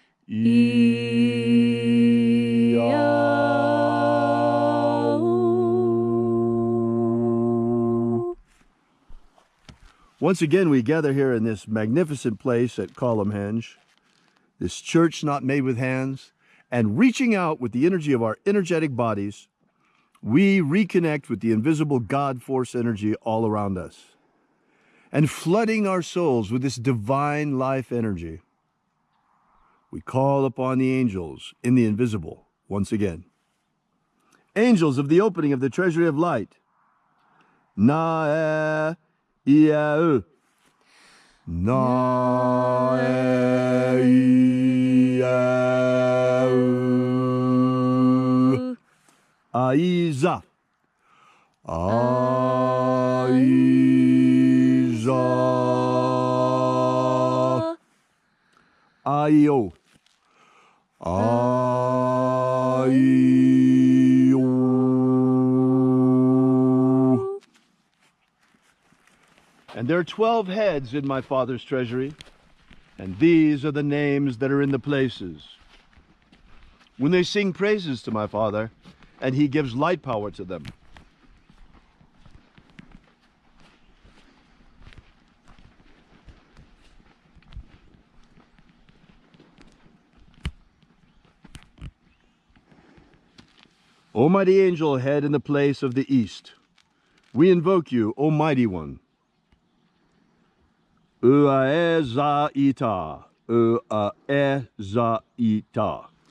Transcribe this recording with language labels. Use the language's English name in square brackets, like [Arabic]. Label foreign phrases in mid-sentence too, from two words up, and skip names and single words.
[English] Once again, we gather here in this magnificent place at Column Hinge, this church not made with hands, and reaching out with the energy of our energetic bodies, we reconnect with the invisible God force energy all around us and flooding our souls with this divine life energy. We call upon the angels in the invisible once again. Angels of the opening of the treasury of light. Na e ia u. Na e ia u. Aiza. Aiza. Aio. Aio. And there are 12 heads in my Father's treasury, and these are the names that are in the places. When they sing praises to my Father, and he gives light power to them. O mighty angel head in the place of the east, we invoke you, O mighty one. Ua ita, ua ita.